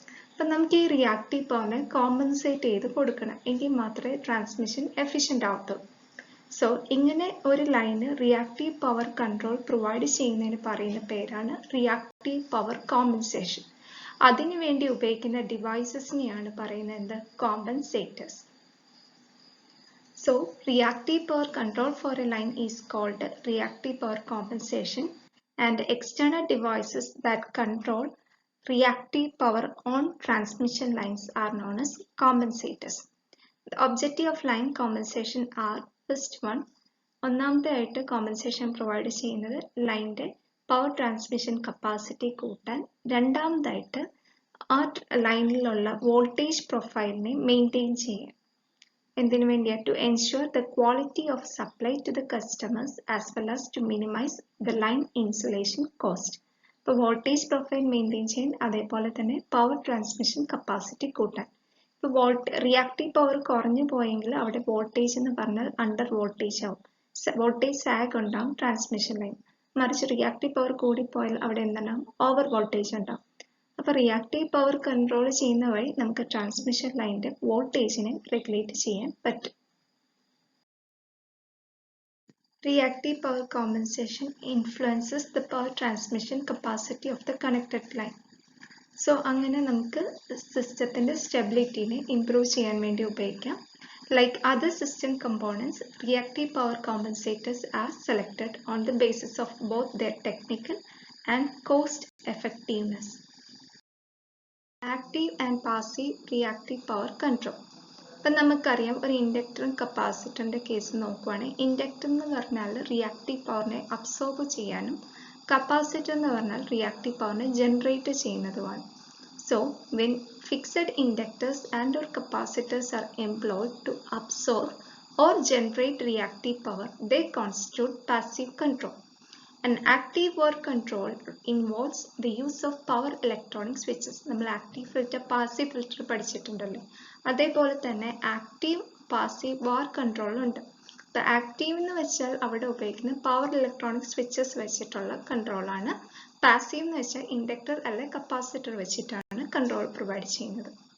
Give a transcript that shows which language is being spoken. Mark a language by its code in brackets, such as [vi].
[ml] അപ്പം നമുക്ക് ഈ റിയാക്റ്റീവ് പവറിനെ കോമ്പൻസേറ്റ് ചെയ്ത് കൊടുക്കണം, എങ്കിൽ മാത്രമേ ട്രാൻസ്മിഷൻ എഫിഷ്യൻ്റ് ആവത്തുള്ളൂ. സോ ഇങ്ങനെ ഒരു line reactive power control provide ചെയ്യുന്നതിന് പറയുന്ന പേരാണ് റിയാക്റ്റീവ് പവർ കോമ്പൻസേഷൻ. അതിനുവേണ്ടി ഉപയോഗിക്കുന്ന ഡിവൈസസിനെയാണ് പറയുന്നത് compensators. [en] So, reactive power control for a line is called reactive power compensation, and external devices that control reactive power on transmission lines are known as compensators. The objective of line compensation are first one, [ml] ഒന്നാമതായിട്ട് compensation provide ചെയ്യുന്നത് ലൈനിൻ്റെ power transmission capacity കൂട്ടാൻ, രണ്ടാമതായിട്ട് ആ ലൈനിലുള്ള voltage പ്രൊഫൈലിനെ maintain ചെയ്യാൻ. എന്തിനു വേണ്ടിയാണ്? [en] To ensure the quality of supply to the customers as well as to minimise the line insulation cost. [ml] ഇപ്പോൾ വോൾട്ടേജ് പ്രൊഫൈൽ മെയിൻറ്റെയിൻ ചെയ്യാൻ, അതേപോലെ തന്നെ പവർ ട്രാൻസ്മിഷൻ കപ്പാസിറ്റി കൂട്ടാൻ. ഇപ്പോൾ റിയാക്റ്റീവ് പവർ കുറഞ്ഞു പോയെങ്കിൽ അവിടെ വോൾട്ടേജ് എന്ന് പറഞ്ഞാൽ അണ്ടർ വോൾട്ടേജ് ആവും. വോൾട്ടേജ് സാഗ് ഉണ്ടാവും ട്രാൻസ്മിഷൻ ലൈൻ. മറിച്ച് റിയാക്റ്റീവ് പവർ കൂടിപ്പോയാൽ അവിടെ എന്തുണ്ടാവും? ഓവർ വോൾട്ടേജ് ഉണ്ടാവും. അപ്പോൾ റിയാക്റ്റീവ് പവർ കൺട്രോൾ ചെയ്യുന്ന വഴി നമുക്ക് ട്രാൻസ്മിഷൻ ലൈനിന്റെ വോൾട്ടേജിനെ റെഗുലേറ്റ് ചെയ്യാൻ പറ്റും. [en] Reactive power compensation influences the power transmission capacity of the connected line. [ml] So, അങ്ങനെ നമുക്ക് സിസ്റ്റത്തിന്റെ സ്റ്റെബിലിറ്റിനെ ഇംപ്രൂവ് ചെയ്യാൻ വേണ്ടി ഉപയോഗിക്കാം. [en] Like other system components, reactive power compensators are selected on the basis of both their technical and cost effectiveness. Active and passive reactive power control. [ml] അപ്പം നമുക്കറിയാം ഒരു ഇൻഡക്ടറും കപ്പാസിറ്ററിൻ്റെ case നോക്കുവാണെങ്കിൽ ഇൻഡക്ടർ എന്ന് പറഞ്ഞാൽ റിയാക്റ്റീവ് പവറിനെ അബ്സോർബ് ചെയ്യാനും കപ്പാസിറ്റർ എന്ന് പറഞ്ഞാൽ റിയാക്റ്റീവ് പവറിനെ generate ചെയ്യുന്നതുമാണ്. [en] So when fixed inductors and or capacitors are employed to absorb or generate reactive power they constitute passive control. An active power control involves the use of power electronic switches. [ml] നമ്മൾ active filter passive filter പഠിച്ചിട്ടുണ്ടല്ലോ, അതേപോലെ തന്നെ active passive power control ഉണ്ട്. അപ്പോൾ active എന്ന് വെച്ചാൽ അവിടെ ഉപയോഗിക്കുന്ന power electronic switches വെച്ചിട്ടുള്ള കൺട്രോളാണ്. പാസീവ് എന്ന് വെച്ചാൽ ഇൻഡക്ടർ അല്ലെ കപ്പാസിറ്റർ വെച്ചിട്ടാണ് കൺട്രോൾ പ്രൊവൈഡ് ചെയ്യുന്നത്.